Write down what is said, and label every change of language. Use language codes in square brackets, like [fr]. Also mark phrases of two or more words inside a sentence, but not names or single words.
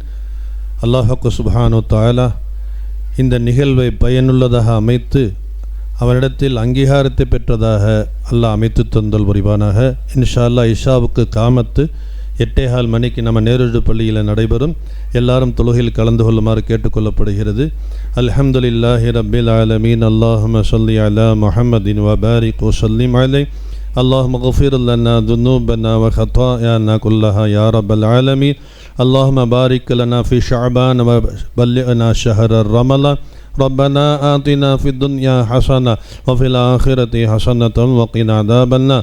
[ta] அல்லாஹ்வுக்கு [ar] سبحانه تعالى [ta] இந்த நிகழ்வை பயனுள்ளதாக அமைத்து அவனிடத்தில் அங்கீகாரத்தை பெற்றதாக அல்லாஹ் அமைத்து தந்தல் புரிவானாக. [ar] إن شاء الله [ta] இஷாவுக்கு காமத்து 8:15 மணிக்கு நம்ம நேருடு பள்ளியில் நடைபெறும். எல்லாரும் தொழுகையில் கலந்து கொள்ளுமாறு கேட்டுக்கொள்ளப்படுகிறது. [ar] الحمد لله رب العالمين. اللهم صل على محمد و بارك و سلم عليه. اللهم اغفر لنا ذنوبنا وخطايانا كلها يا رب العالمين. اللهم بارك لنا في شعبان وبلغنا شهر رمضان. ربنا آتنا في الدنيا حسنة وفي الآخرة حسنة وقنا عذاب النار.